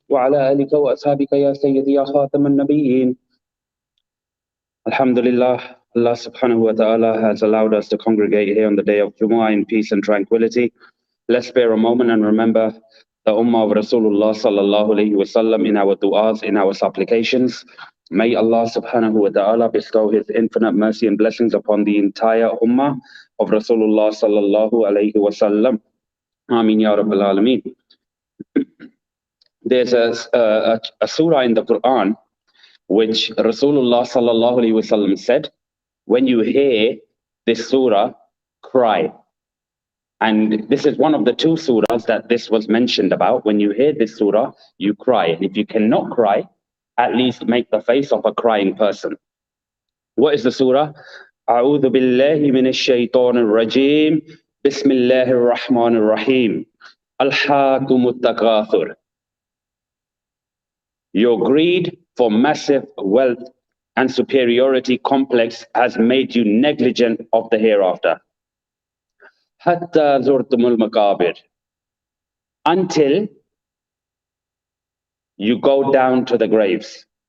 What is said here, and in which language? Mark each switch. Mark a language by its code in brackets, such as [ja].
[ar] وعلى آلك وأصحابك يا سيدي يا خاتم النبيين. [en] Alhamdulillah, Allah subhanahu wa ta'ala has allowed us to congregate here on the day of Jumu'ah in peace and tranquility. Let's spare a moment and remember the Ummah of Rasulullah sallallahu alayhi wa sallam in our du'as, in our supplications. May Allah subhanahu wa ta'ala bestow His infinite mercy and blessings upon the entire Ummah of Rasulullah sallallahu alayhi wa sallam. Ameen ya Rabbil Alameen. There's a surah in the Qur'an which Rasulullah sallallahu alaihi wasallam said, when you hear this surah, cry. And this is one of the two surahs that this was mentioned about. When you hear this surah, you cry. And if you cannot cry, at least make the face of a crying person. What is the surah? [ar] أعوذ بالله من الشيطان الرجيم بسم الله الرحمن الرحيم ألهاكم التكاثر. [en] Your greed for massive wealth and superiority complex has made you negligent of the hereafter. [ar] Hatta zurtumul maqabir. [en] Until you go down to the graves.